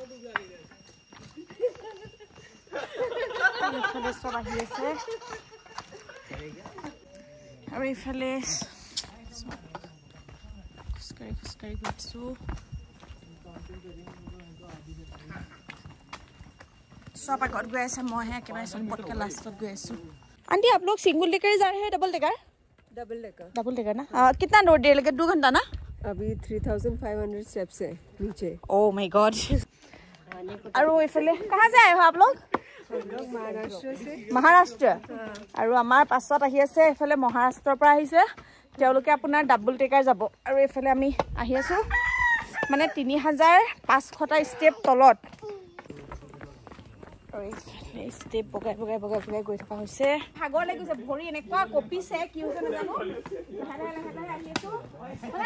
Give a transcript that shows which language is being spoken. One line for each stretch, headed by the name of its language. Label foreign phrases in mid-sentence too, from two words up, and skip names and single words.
Assamese: এইফালে চব আহি আছে আৰু এইফালে খোজকাঢ়ি গৈছোঁ सब আগত গৈ আছে মইহে একেবাৰে সম্পদকে লাষ্টত গৈ আছোঁ
Hindi: आंटी आप लोग
English: single decker
Hindi: जा रहे हैं
English: double decker
Hindi: ना कितना देर लगे 2 घंटा ना अभी 3500 स्टेप्स है नीचे
English: oh my god
Assamese: আৰু এইফালে
Hindi: कहाँ से आए हो आप लोग महाराष्ट्र
Assamese: আৰু আমাৰ পাছত আহি আছে এইফালে মহাৰাষ্ট্ৰৰ পৰা আহিছে তেওঁলোকে আপোনাৰ
English: double decker
Assamese: যাব আৰু এইফালে আমি আহি আছোঁ মানে 3500টা ষ্টেপ তলত ষ্টেপ বগাই গৈ থকা হৈছে ভাগৰ লাগিছে ভৰি এনেকুৱা কঁপিছে কি হৈছে নাজানো লাহে আহি আছোঁ মানে